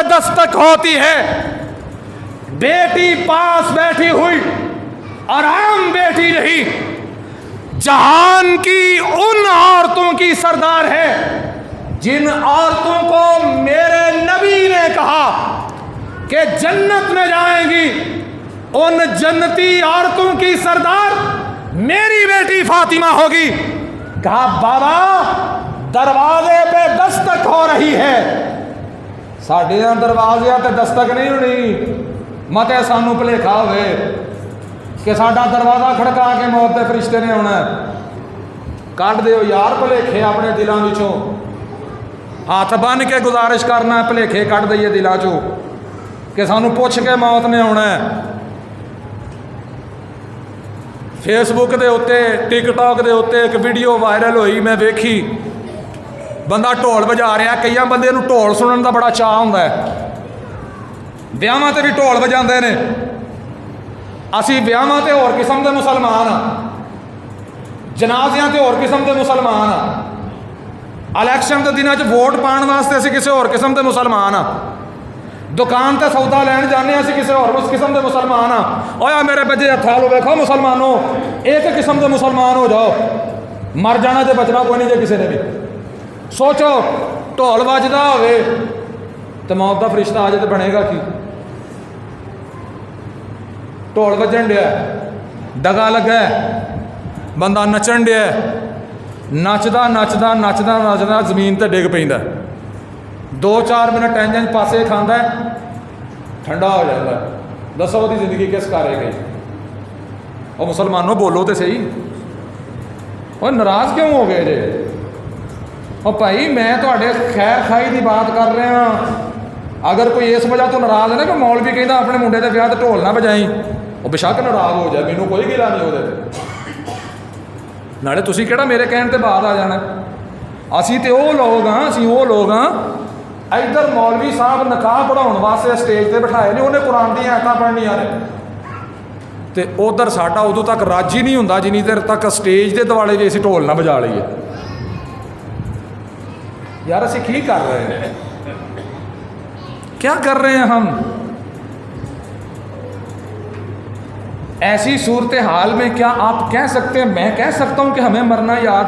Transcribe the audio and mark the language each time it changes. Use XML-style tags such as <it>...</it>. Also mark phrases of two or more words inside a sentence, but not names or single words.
<ur>دستک ہوتی ہے، بیٹی پاس بیٹھی ہوئی اور عام بیٹی نہیں، جہان کی ان عورتوں کی سردار ہے جن عورتوں کو میرے نبی نے کہا کہ جنت میں جائیں گی، ان جنتی عورتوں کی سردار میری بیٹی فاطمہ ہوگی۔ کہا بابا دروازے پہ دستک ہو رہی ہے،</ur> <pa>ساڈے یہاں دروازے تے دستک نہیں ہونی، مت سانو بھلیکھا ہوئے کہ ساڈا دروازہ کھڑکا کے موت دے فرشتے نے آنا ہے۔ کٹ دیو یار بھلیکھے اپنے دلوں وچوں، ہاتھ بن کے گزارش کرنا ہے بھلیکھے کٹ دئیے دلوں چوں کہ سانو پوچھ کے موت نے آنا ہے۔ فیس بک دے اتے ٹک ٹاک دے اتے ایک ویڈیو وائرل ہوئی، میں ویکھی، بندہ ڈھول بجا رہا، کئی بندے نوں ڈھول سنن دا بڑا چاہ ہوندا ہے، ویاواں تے بھی ڈھول بجاندے نے۔ اسی ویاواں تے ہور قسم دے مسلمان ہاں، جنازیاں تے ہور قسم دے مسلمان ہاں، الیکشن دے دناں چ ووٹ پان واسطے اسی کسے ہور قسم دے مسلمان ہاں، دکان تے سودا لین جانے اسی کسے اور قسم دے مسلمان ہاں۔ اویا میرے بجے ہتھا لو ویکھو مسلمانوں، ایک قسم دے مسلمان ہو جاؤ، مر جانا تے بچنا کوئی نہیں جے کسے نے بھی۔ سوچو ڈھول بجدا ہوئے تے موت دا فرشتہ آ جائے تے بنے گا کی؟ ڈھول بجن ڈیا، ڈگا لگا ہے، بندہ نچن ڈیا، نچدا نچدا نچدا نچدا زمین تے ڈگ پیندا، 2-4 منٹ ٹینشن پاسے کھاندا ہے، ٹھنڈا ہو جاتا ہے۔ دسو وہ زندگی کس کارے گئی؟</pa> <ur>اور مسلمانوں بولو تو صحیح، اور ناراض کیوں ہو گئے جی؟</ur> <pa>اور بھائی میں تواڈے خیر خائی دی بات کر رہا ہاں، اگر کوئی اس وجہ تو ناراض ہے نا کہ مولوی کہندا اپنے منڈے دے ویاہ تے ڈھول نہ بجائیں، وہ بشک ناراض ہو جائے، مینوں کوئی گلا نہیں وہ نالے تسی کہڑا میرے کہن تے بعد آ جانا۔ اسی تے وہ لوگ ہاں، اسی وہ لوگ ہاں، ادھر مولوی صاحب نکاح پڑھاؤن واسطے اسٹیج تے بٹھائے نے، انہیں قرآن دی آیتاں پڑھنیاں نے، تے ادھر ساڈا ادو تک راضی نہیں ہوندا جنی دیر تک اسٹیج دے دوالے بھی اسی ڈھول نہ بجا لئیے۔ یار اسی کی کر رہے ہیں؟</pa> <ur>کیا کر رہے ہیں ہم؟ ایسی صورتحال میں کیا آپ کہہ سکتے ہیں، میں کہہ سکتا ہوں کہ ہمیں مرنا یاد ہے؟</ur>